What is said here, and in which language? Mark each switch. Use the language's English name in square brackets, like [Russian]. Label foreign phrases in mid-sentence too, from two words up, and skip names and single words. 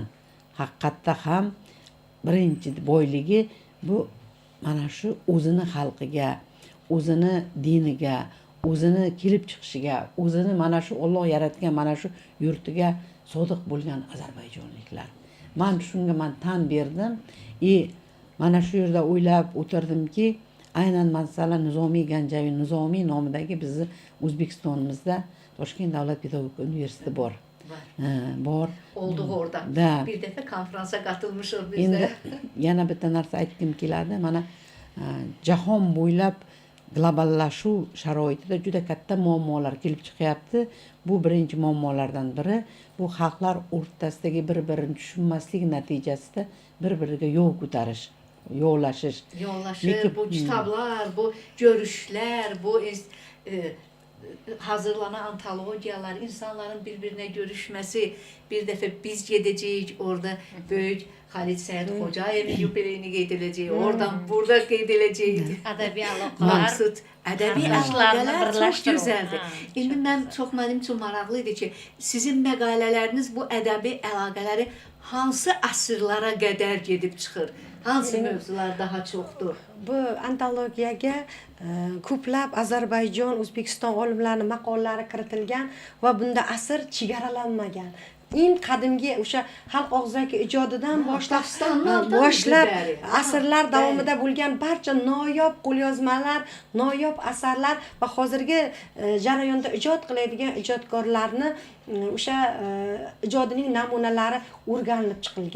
[Uzbek] Haqiqatda ham birinchi boyligi bu mana shu o'zini xalqiga, o'zini diniga, o'zini kelib chiqishiga, o'zini mana shu Alloh yaratgan mana shu yurtiga sodiq bo'lgan ozarbayjonliklar. Men shunga tan berdim. mana shu yerda o'ylab o'tirdimki, aynan masalan Nizomiy Ganjaviy Nizomiy nomidagi bizni O'zbekistonimizda Toshkent davlat pedagogika universiteti bor. Bor. [Azerbaijani] Olduq orada. Da. Bir dəfə konfransa qatılmışıq biz [Uzbek] Endi [Azerbaijani] də. [Uzbek] yana bitta narsa aytgim keladi. Mana jahon bo'ylab globallashuv sharoitida juda katta muammolar kelib chiqyapti. Bu birinchi muammolardan biri. Bu xalqlar o'rtasidagi bir-birini tushunmaslik natijasida bir-biriga yo'l ko'tarish, yo'llashish. [Azerbaijani] Yollaşır, Lekin- bu kitablar, bu görüşlər, bu hazırlanan antologiyalar, insanların bir-birinə görüşməsi, bir dəfə biz gedəcəyik, orada böyük Xalid Səid Xocayevin yubileyini qeyd edəcəyik, oradan burada qeyd edəcəyik. [Uzbek] Adabiy aloqalar. [Azerbaijani] Maqsud ədəbi Qardaşlarını əlaqələr çox birləşdirir. gözəldir. Ha, İndi mən çox mənim üçün maraqlı idi ki, sizin məqalələriniz bu ədəbi əlaqələri hansı əsrlərə qədər gedib çıxır? Hansı mövzular daha çoxdur? [Uzbek] Bu antologiyaga ko'plab Ozarbayjon, O'zbekiston olimlarining maqolalari kiritilgan va bunda asr chegaralanmagan. Eng qadimgi o'sha xalq og'zaki ijodidan boshlab asrlar davomida bo'lgan barcha noyob qo'lyozmalar, noyob asarlar va hozirgi jarayonda ijod qiladigan ijodkorlarni o'sha ijodining namunalari o'rganilib chiqilgan.